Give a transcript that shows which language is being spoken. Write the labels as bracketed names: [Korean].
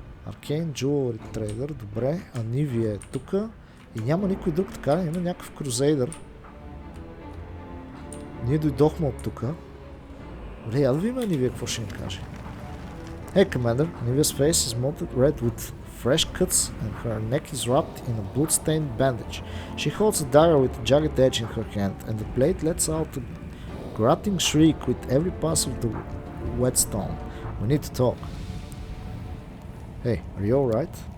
[Bulgarian] Arcane Jewelry Trader, добре. Анивия е тук. И няма никой друг, така ли? Има някакъв крузейдър. Ние дойдохме от тук. Добре, я да видим Анивия какво ще ни каже. [English] Hey Commander, Anivia's face is molded red with fresh cuts and her neck is wrapped in a blood-stained bandage. She holds a dagger with a jagged edge in her hand, and the blade lets out a grunting shriek with every pass of the whetstone. We need to talk. Hey, are you alright?